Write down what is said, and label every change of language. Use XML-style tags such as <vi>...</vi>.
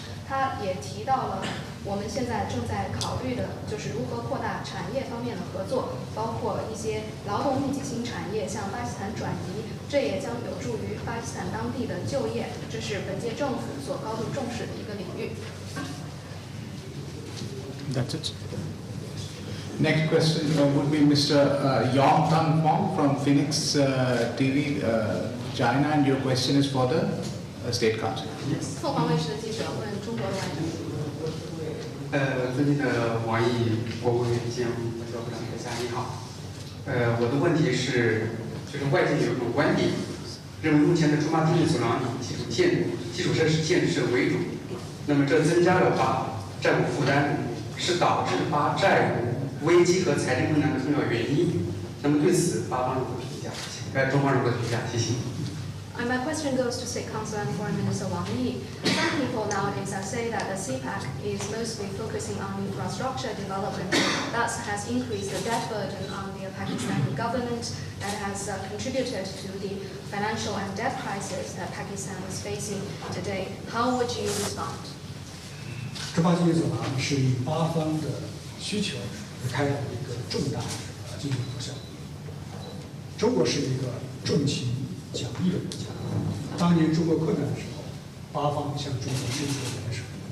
<zh>他也提到了我们现在正在考虑的就是如何扩大产业方面的合作，包括一些劳动密集型产业向巴基斯坦转移，这也将有助于巴基斯坦当地的就业，这是本届政府所高度重视的一个领域。</zh> <en>That's it. Next question would be Mr. Yong Tan Fong from Phoenix TV, China, and your question is for the State Council.</en> <zh>凤凰卫视的记者问中国的外长。尊敬的王毅国务委员兼外交部长阁下，你好。我的问题是，就是外界有一种观点，认为目前的驻巴经济走廊以基础设施建设为主，那么这增加了巴债务负担，是导致巴债务危机和财政困难的重要原因。那么对此，巴方如何评价？中方如何评价？谢谢。</zh> <en>And my question goes to State Council and Foreign Minister Wang Yi. Some people nowadays say that the CPEC is mostly focusing on infrastructure development, thus has increased the debt burden on the Pakistani government and has contributed to the financial and debt crisis that Pakistan is facing today. How would you respond?</en> <zh>中巴经济走廊是以8方的需求而开展的一个重大经济活动。中国是一个重情讲义的国家。当年中国困难的时候，8方向中国伸出援手。</zh>